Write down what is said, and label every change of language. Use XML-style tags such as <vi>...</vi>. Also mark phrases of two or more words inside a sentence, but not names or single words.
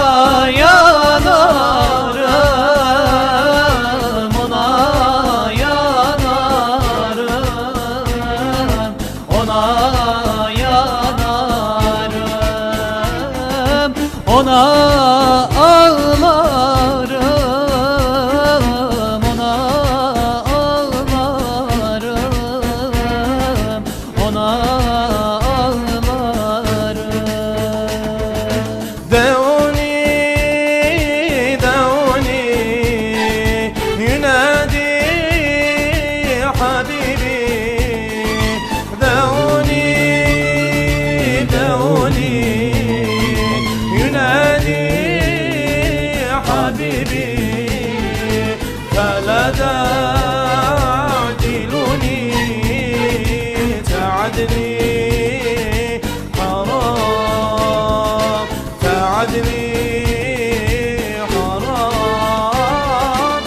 <tr>yanarım, ona yanarım, ona yanarım, ona ağlarım, ona ağlarım, ona ağlarım.</tr> <ar>دعوني دعوني ينادي حبيبي دعوني دعوني ينادي حبيبي فلا تعدلوني تعدني حرام تعدني حرام</ar>